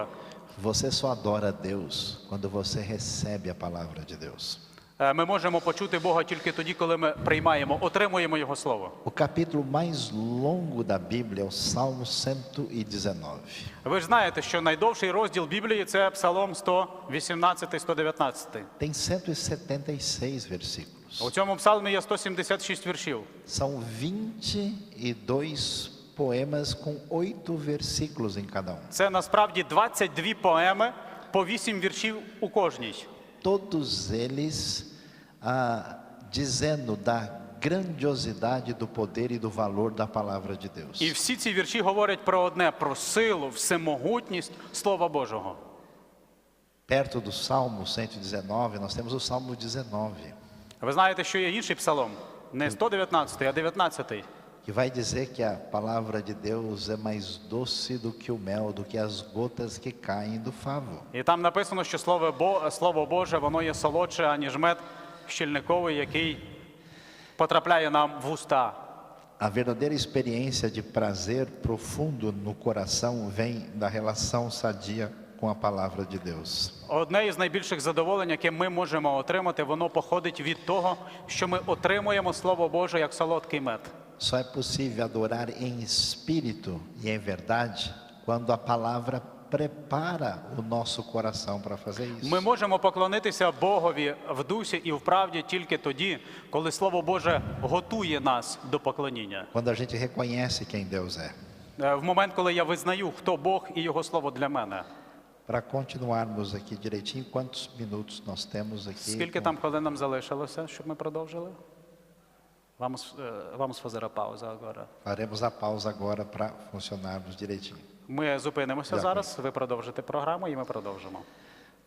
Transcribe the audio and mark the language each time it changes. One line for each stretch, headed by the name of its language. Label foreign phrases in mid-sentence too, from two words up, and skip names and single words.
Portuguese: Você só adora a Deus quando você recebe a palavra de Deus.
Ukrainian: Ми можемо почути Бога тільки тоді, коли ми приймаємо, отримуємо Його Слово.
Portuguese: O capítulo mais longo da Bíblia é o Salmo 119.
Ukrainian: Ви ж знаєте, що найдовший розділ Біблії – це Псалом 118-119.
Portuguese: Tem 176 versículos.
Ukrainian: У цьому псалмі є 176 віршів.
Portuguese: São 22 poemas com 8 versículos em cada um.
Ukrainian: Це насправді 22 поеми по 8 віршів у кожній.
Portuguese: todos eles dizendo da grandiosidade do poder e do valor da palavra de Deus.
Ukrainian: І всі ці вірші говорять про одне, про силу, всемогутність Слова Божого.
Portuguese: Perto do Salmo 119, nós temos o Salmo 19,
Ukrainian: Ви знаєте, що є інший псалом? Не 119, а 19.
Portuguese: que vai dizer que a palavra de Deus é mais doce do que o mel, do que as gotas que caem do favo.
Ukrainian: І там написано, що Слово Боже, воно є солодше, аніж мед щільниковий, який потрапляє нам в уста.
Portuguese: A verdadeira experiência de prazer profundo no coração vem da relação sadia com a palavra de Deus.
Ukrainian: Одне із найбільших задоволень, яке ми можемо отримати, воно походить від того, що ми отримуємо Слово Боже як солодкий мед.
Portuguese: Só é possível adorar em espírito e em verdade quando a palavra prepara o nosso coração para fazer isso.
Ukrainian: Ми можемо поклонитися Богові в дусі і в правді тільки тоді, коли Слово Боже готує нас до поклоніння.
Portuguese: Quando a gente reconhece quem Deus é.
Ukrainian: В момент, коли я визнаю, хто Бог і Його Слово для мене.
Portuguese: Para continuarmos aqui direitinho, quantos minutos nós temos aqui?
Ukrainian: Скільки там хвилин нам залишилося, щоб ми продовжили?
Portuguese: Vamos fazer a pausa agora. Faremos a pausa agora para funcionarmos direitinho.
Ukrainian: Ми зупинимося Дякую. зараз, ви продовжите програму і ми продовжимо.